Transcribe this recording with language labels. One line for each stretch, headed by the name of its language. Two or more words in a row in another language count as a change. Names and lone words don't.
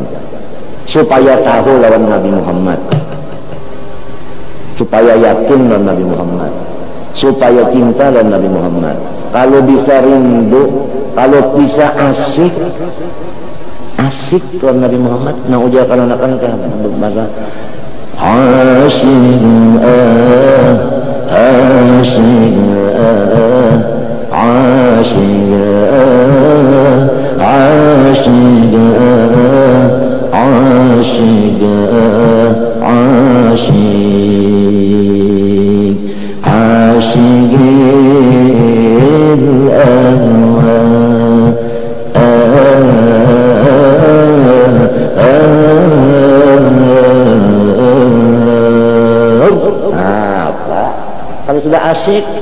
Banjar: Supaya tahu lawan Nabi Muhammad, supaya yakin lawan Nabi Muhammad, supaya cinta lawan Nabi Muhammad. Kalau bisa rindu, kalau bisa asik kalau Nabi Muhammad nak ujarkan anak-anak maka asyik asyik asyik asyik asyik asyik asyik kalau sudah asyik